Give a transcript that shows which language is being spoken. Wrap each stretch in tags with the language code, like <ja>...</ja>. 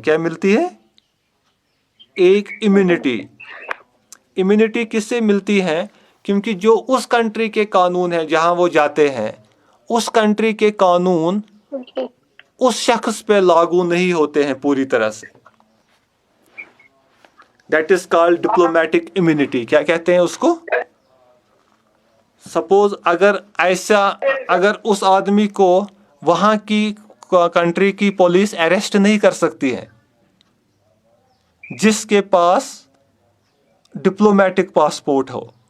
<ur>کیا ملتی ہے؟ ایک امیونٹی. امیونٹی کس سے ملتی ہے؟ کیونکہ جو اس کنٹری کے قانون ہیں جہاں وہ جاتے ہیں, اس کنٹری کے قانون</ur> <en>Okay.</en> <ur>اس شخص پہ لاگو نہیں ہوتے ہیں پوری طرح سے.</ur> <en>That is called diplomatic immunity.</en> <ur>کیا کہتے ہیں اس کو؟ سپوز اگر اس آدمی کو وہاں کی کنٹری کی پولیس اریسٹ نہیں کر سکتی ہے جس کے پاس ڈپلومیٹک پاسپورٹ ہو.</ur>